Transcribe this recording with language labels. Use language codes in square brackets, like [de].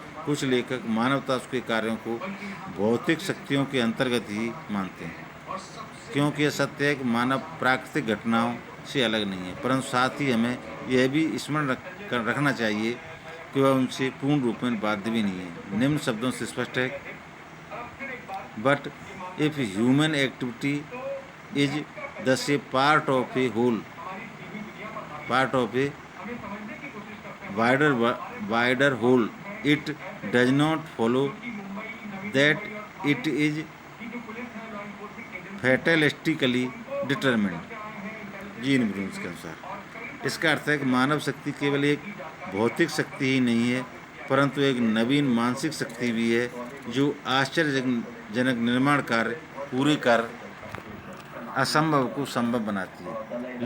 [hi] कुछ लेखक मानवता उसके कार्यों को भौतिक शक्तियों के अंतर्गत ही मानते हैं, क्योंकि यह सत्य है कि मानव प्राकृतिक घटनाओं से अलग नहीं है, परंतु साथ ही हमें यह भी स्मरण रखना चाहिए कि वह उनसे पूर्ण रूप में बाध्य भी नहीं है। निम्न शब्दों से स्पष्ट है, [en] But if human activity is thus a part of a whole, part of a wider whole, it does not follow that it is fatalistically determined। [hi] Gene ब्रून्स के अनुसार इसका अर्थ है कि मानव शक्ति केवल एक भौतिक शक्ति ही नहीं है, परंतु एक नवीन मानसिक शक्ति भी है, जो आश्चर्यजनक निर्माण कार्य पूरे कर असंभव को संभव बनाती है।